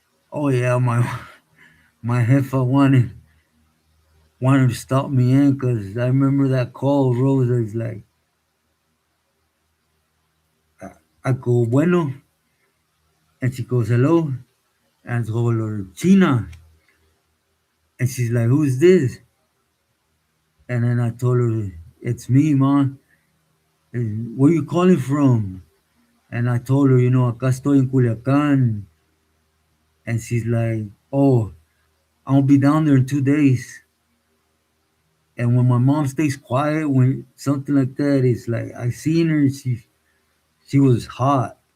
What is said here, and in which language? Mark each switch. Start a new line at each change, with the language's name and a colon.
English: Oh yeah, my hefa wanted to stop me in because I remember that call, Rosa is like, I go
Spanish: bueno,
English: and she goes hello, and I go China, and she's like, who's this? And then I told her, it's me, man. And where you calling from? And I told her,
Spanish: acá estoy en Culiacán.
English: And she's like, oh, I'll be down there in 2 days. And when my mom stays quiet, when something like that, it's like I seen her. She was hot.